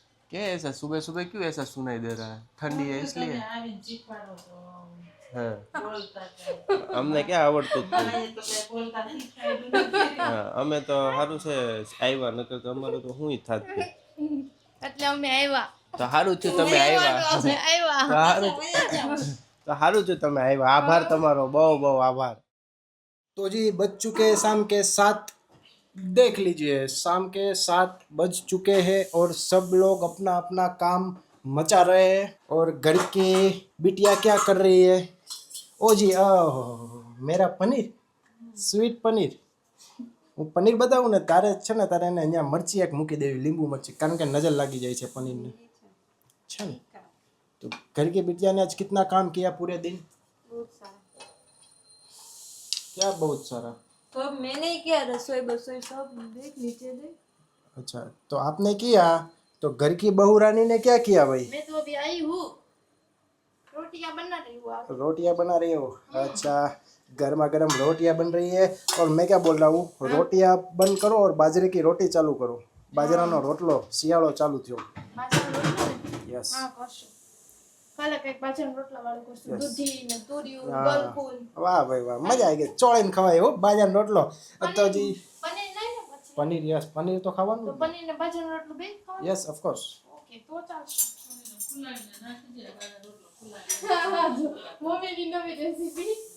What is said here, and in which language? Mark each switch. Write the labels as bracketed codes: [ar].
[hi] क्या ऐसा सुबह सुबह क्यों ऐसा सुनाई दे रहा है? ठंडी है इसलिए? हाँ, [gu] અમને ક્યાં આવડતું જ હા, અમે તો સારું છે આવ્યા, નકર તો અમારું તો હું થાત. એટલે અમે આવ્યા તો સારું થયું તમે આવ્યા. તો સારું થયું તમે આવ્યા. આભાર તમારો, બહુ બહુ આભાર. [hi] તો જી બજ ચુકે શામ કે 7 देख लीजिए शाम के 7 बज चुके हैं और सब लोग अपना अपना काम मचा रहे हैं और घर की बिटिया क्या कर रही है ओ जी मेरा पनीर [gu] સ્વીટ પનીર હું પનીર બતાવું ને તારે છે ને [hi] તારે એને અહીંયા મરચી એક મૂકી દેવી લીંબુ મરચી કારણ કે નજર લાગી જાય છે પનીરને છે ને तो घर की बिटिया ने आज कितना काम किया पूरे दिन बहुत सारा क्या बहुत सारा सब मैंने ही किया रसोई बसोई सब देख नीचे देख अच्छा तो आपने किया तो घर की बहू रानी ने क्या किया भाई मैं तो अभी आई हूँ रोटियां बना रही हूँ आप रोटियां बना रही हो अच्छा गर्मा गर्म रोटियां बन रही है और मैं क्या बोल रहा हूँ रोटियां बंद करो और बाजरे की रोटी चालू करो [gu] बाજરાનો રોટલો શિયાળો ચાલુ થયો બાજરાનો રોટલો ને [en] yes [gu] હા કરશું કાલે કઈક બાજરાનો રોટલા વાળું કરશું [en] Yes. [gu] દૂધી ને તુરિયું હા. ગલકુલ વાહ ભાઈ વાહ મજા આવી ગઈ ચોળીને ખવાય હો બાજરાનો રોટલો તો જી પનીર નહીં ને પછી પનીર યસ પનીર તો તો ખાવાનું પનીર ને બાજરાનો રોટલો બે ખાવાનું [en] yes of course [gu] ઓકે તો ચાલશે મમ્મીની નવી રેસીપી